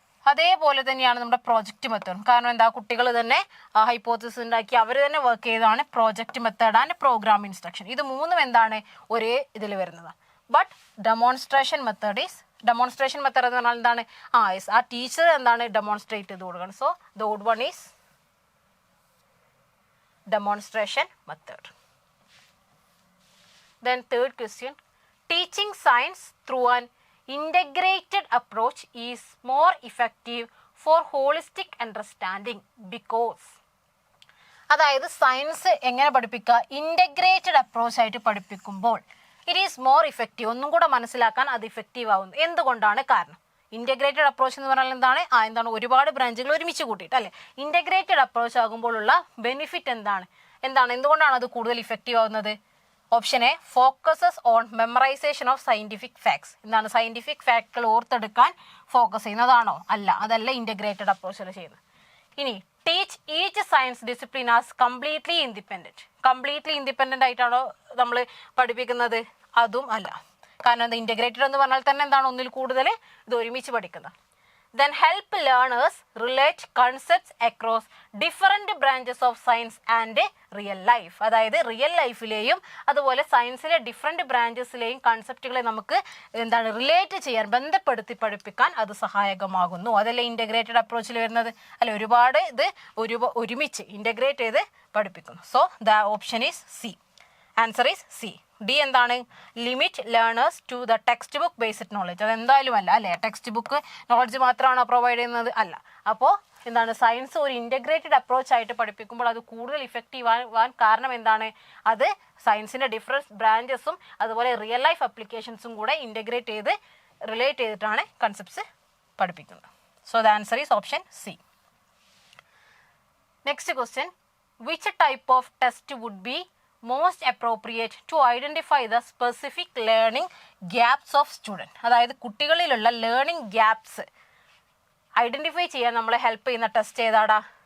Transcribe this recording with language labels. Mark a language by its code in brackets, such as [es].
[ml] അതേപോലെ തന്നെയാണ് നമ്മുടെ പ്രോജക്റ്റ് മെത്തേഡ്. കാരണം എന്താ? കുട്ടികൾ തന്നെ ഹൈപ്പോത്തസിസ് ഉണ്ടാക്കി അവർ തന്നെ വർക്ക് ചെയ്തതാണ് project method and programme instruction. ഇത് മൂന്നും എന്താണ്? ഒരേ ഇതിൽ വരുന്നതാണ്. ബട്ട് ഡെമോൺസ്ട്രേഷൻ മെത്തേഡ് എന്ന് പറഞ്ഞാൽ എന്താണ്? ആ ടീച്ചർ എന്താണ് ഡെമോൺസ്ട്രേറ്റ് ചെയ്ത് കൊടുക്കണം. [en] So the odd one is demonstration method. Then third question, teaching science through an integrated approach is more effective for holistic understanding because. [ml] അതായത് സയൻസ് എങ്ങനെ പഠിപ്പിക്കുക? ഇൻ്റഗ്രേറ്റഡ് അപ്രോച്ച് ആയിട്ട് പഠിപ്പിക്കുമ്പോൾ [en] It is more effective. [ml] ഒന്നും കൂടെ മനസ്സിലാക്കാൻ അത് ഇഫക്റ്റീവ് ആവുന്നു. എന്തുകൊണ്ടാണ്? കാരണം ഇൻ്റഗ്രേറ്റഡ് അപ്രോച്ച് എന്ന് പറഞ്ഞാൽ എന്താണ്? ഒരുപാട് ബ്രാഞ്ചുകൾ ഒരുമിച്ച് കൂട്ടിയിട്ട് അല്ലേ? ഇൻ്റഗ്രേറ്റഡ് അപ്രോച്ച് ആകുമ്പോഴുള്ള ബെനിഫിറ്റ് എന്താണ്? എന്തുകൊണ്ടാണ് അത് കൂടുതൽ ഇഫക്റ്റീവ് ആവുന്നത്? [en] Option A focuses on memorization of scientific facts. [ml] എന്താണ് സയൻറ്റിഫിക് ഫാക്ടുകൾ ഓർത്തെടുക്കാൻ ഫോക്കസ് ചെയ്യുന്നതാണോ? അല്ല, അതല്ല ഇൻ്റഗ്രേറ്റഡ് അപ്രോച്ചിൽ ചെയ്യുന്നത്. ഇനി [en] Teach each science discipline as completely independent. [ml] Completely independent ആയിട്ടാണോ നമ്മൾ പഠിപ്പിക്കുന്നത്? അതും അല്ല. കാരണം എന്താ, ഇൻ്റഗ്രേറ്റഡ് എന്ന് പറഞ്ഞാൽ തന്നെ എന്താണ്, ഒന്നിൽ കൂടുതൽ ഇത് ഒരുമിച്ച് പഠിക്കുന്നത്. [en] Then help learners relate concepts across different branches of science and real life. [ml] അതായത് റിയൽ ലൈഫിലെയും അതുപോലെ സയൻസിലെ ഡിഫറെൻറ്റ് ബ്രാഞ്ചസിലെയും കൺസെപ്റ്റുകളെ നമുക്ക് എന്താണ് റിലേറ്റ് ചെയ്യാൻ, ബന്ധപ്പെടുത്തി പഠിപ്പിക്കാൻ അത് സഹായകമാകുന്നു. അതല്ലേ ഇൻ്റഗ്രേറ്റഡ് അപ്രോച്ചിൽ വരുന്നത് അല്ലെ? ഒരുപാട് ഇത് ഒരുമിച്ച് ഇൻ്റഗ്രേറ്റ് ചെയ്ത് പഠിപ്പിക്കുന്നു. [en] So the option is C. Answer is C. D എന്താണ്? Limit learners to the textbook based knowledge. [ml] അതെന്തായാലും അല്ല അല്ലേ? ടെക്സ്റ്റ് ബുക്ക് നോളജ് മാത്രമാണോ പ്രൊവൈഡ് ചെയ്യുന്നത്? അല്ല. അപ്പോൾ എന്താണ്, സയൻസ് ഒരു ഇൻ്റഗ്രേറ്റഡ് അപ്രോച്ച് ആയിട്ട് പഠിപ്പിക്കുമ്പോൾ അത് കൂടുതൽ ഇഫക്റ്റീവ് ആവാൻ കാരണം എന്താണ്? അത് സയൻസിൻ്റെ ഡിഫറെൻറ്റ് ബ്രാഞ്ചസും അതുപോലെ റിയൽ ലൈഫ് അപ്ലിക്കേഷൻസും കൂടെ ഇൻ്റഗ്രേറ്റ് ചെയ്ത് റിലേറ്റ് ചെയ്തിട്ടാണ് കൺസെപ്റ്റ്സ് പഠിപ്പിക്കുന്നത്. [en] So the answer is option C. Next question, which type of test would be most appropriate to identify the specific learning gaps of student? [ml] അതായത് കുട്ടികളിലുള്ള ലേണിംഗ് ഗ്യാപ്സ് ഐഡൻറ്റിഫൈ ചെയ്യാൻ നമ്മളെ help ചെയ്യുന്ന test ഏതാടാ?